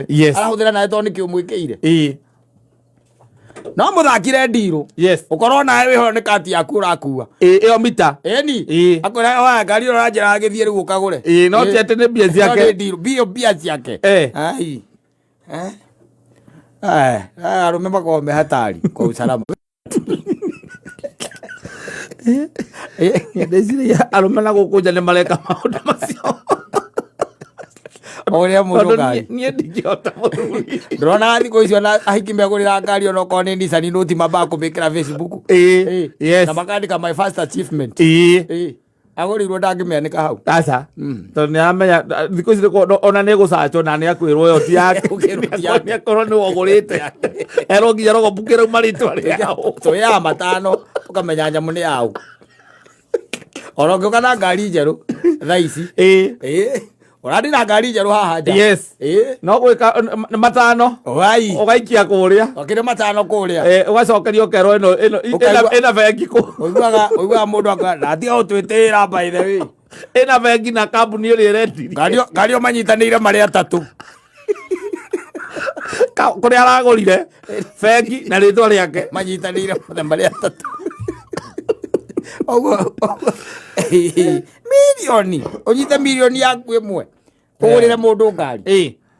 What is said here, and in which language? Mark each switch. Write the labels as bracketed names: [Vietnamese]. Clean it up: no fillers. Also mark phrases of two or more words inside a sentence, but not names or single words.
[Kikuyu] Arahũthĩra nawe tondũ nĩkĩ ũmwĩkĩire. No mũthakire ndirũ ũkorwo nawe wĩho nĩ kati yaku ũrakua ĩyo mita ĩni akwĩra oya ngari ĩyo ũranjĩra gĩthiĩ rĩu ũkagũre. No ti atĩ nĩ mbia ciake. Mbia ciake. Ai arũme makoragwo me hatari kwa usalama. Ndeciria arũme na gũkũ nja nĩ mareka maũndũ macio. Oria mũndũ ngari niĩ ndingĩhota mũthuri. Ndĩrona thikũ icio ahiki megũrĩra ngari ona okorwo nĩ Nissan no ti mambaga kũmĩkĩra Facebook na makandĩka [English] my first achievement. [Kikuyu] Agũrĩirwo ndangĩmĩanĩka hau. Aca tondũ nĩ aramenya thikũ ici ona nĩ gũcachwo na nĩ akwĩrwo yo ti yake. Nĩ akorwo nĩ wogũrĩte erwo nginya rogo mbukĩra marĩtwa rĩao tũya matano ũkamenya nyamũ nĩ yaũ. Ona ũngĩũka na ngari njerũ thaa ici ũrathiĩ na ngari njerũ haha nja. No gwĩka matano ũgaikia kũrĩa okĩrĩ matano kũrĩa ũgacokeria ũkerwo ĩna bengi kũ. Ũiguaga mũndũ atiga gũtwĩtĩĩra [English] by the way [Kikuyu] ĩna bengi na kambuni ĩrĩa ĩrendirie ngari ũmanyitanĩire marĩ atatũ kũrĩa aragũrire bengi na rĩtwa rĩake manyitanĩire marĩ atatũ. Milioni ũnyite milioni yaku ĩmwe ũgũrĩre mũndũ ngari.